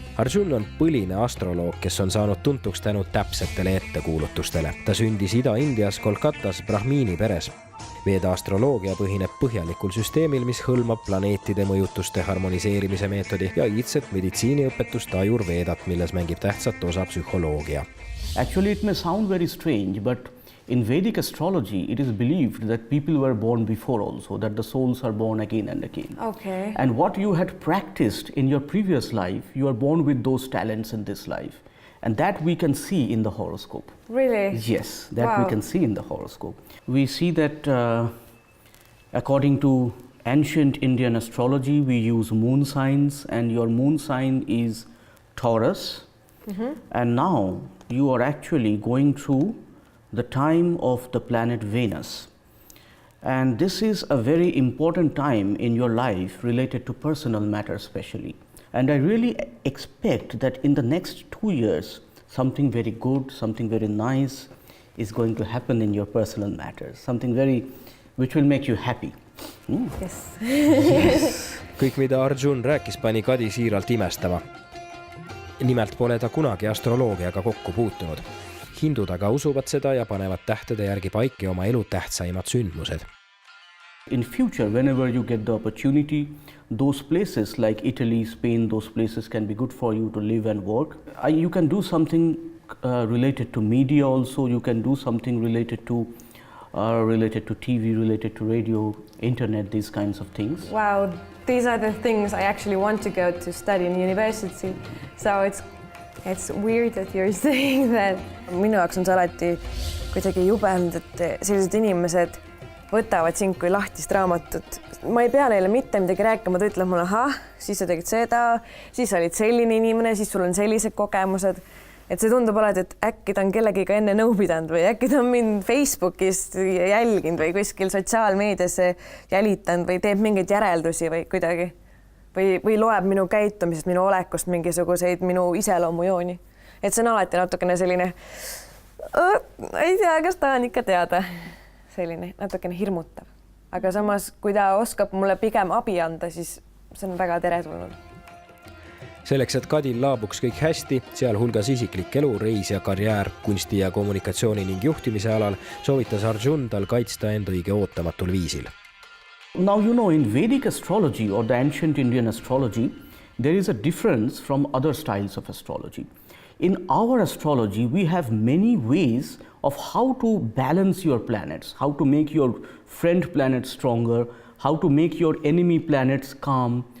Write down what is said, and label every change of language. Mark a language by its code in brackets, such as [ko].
[et] Arjun on põline astroloog, kes on saanud tuntuks tänu täpsetele ettekuulutustele. Ta sündis Ida-Indias Kolkatas Brahmini peres. Veda astroloogia põhineb põhjalikul süsteemil, mis hõlmab planeetide mõjutuste harmoniseerimise meetodi ja iidset meditsiiniõpetust Ayurvedat, milles mängib tähtsat osa psühholoogia. [en] Actually, it may sound very strange, but in Vedic astrology, it is believed that people were born before also, that the souls are born again and again. Okay. And what you had practiced in your previous life, you are born with those talents in this life. And that we can see in the horoscope. Really? Yes, that we can see in the horoscope. We see that according to ancient Indian astrology, we use moon signs, and your moon sign is Taurus. And now you are actually going through the time of the planet Venus. And this is a very important time in your life related to personal matters especially. And I really expect that in the next 2 years, something very good, something very nice is going to happen in your personal matters. Something which will make you happy. Yes. [et] Kõik, mida Arjun rääkis, pani Kadi siiralt imestama. Nimelt pole ta kunagi astroloogiaga kokku puutunud. Hindud aga usuvad seda ja panevad tähtede järgi paiki oma elu tähtsaimad sündmused. [en] In future, whenever you get the opportunity, those places like Italy, Spain, those places can be good for you to live and work. You can do something related to media also. You can do something related to TV, related to radio, internet, these kinds of things. Wow, these are the things I actually want to go to study in university. So it's weird that you're saying that. [et] Minu jaoks on see alati kuidagi jubelnud, et sellised inimesed võtavad sind kui lahtist raamatut. Ma ei pea neile mitte midagi rääkima, ta ütleb mulle, siis sa tegid seda, siis olid selline inimene, siis sul on sellised kogemused. Et see tundub alati, et äkki ta on kellegiga enne nõu pidanud või äkki ta on mind Facebookist jälginud või kuskil sotsiaalmeedias jälitanud või teeb mingeid järeldusi või kuidagi. Või loeb minu käitumisest, minu olekust mingisuguseid minu iseloomujooni. Et see on alati natukene selline, ei tea, kas ta on ikka teada. Selline natukene hirmutav. Aga samas, kui ta oskab mulle pigem abi anda, siis see on väga teretulnud. Selleks, et Kadil laabuks kõik hästi, sealhulgas isiklik elu, reis ja karjäär, kunsti ja kommunikatsiooni ning juhtimise alal, soovitas Arjun tal kaitsta end õige ootamatul viisil. [en] Now, you know, in Vedic astrology or the ancient Indian astrology, there is a difference from other styles of astrology. In our astrology, we have many ways of how to balance your planets, how to make your friend planets stronger, how to make your enemy planets calm.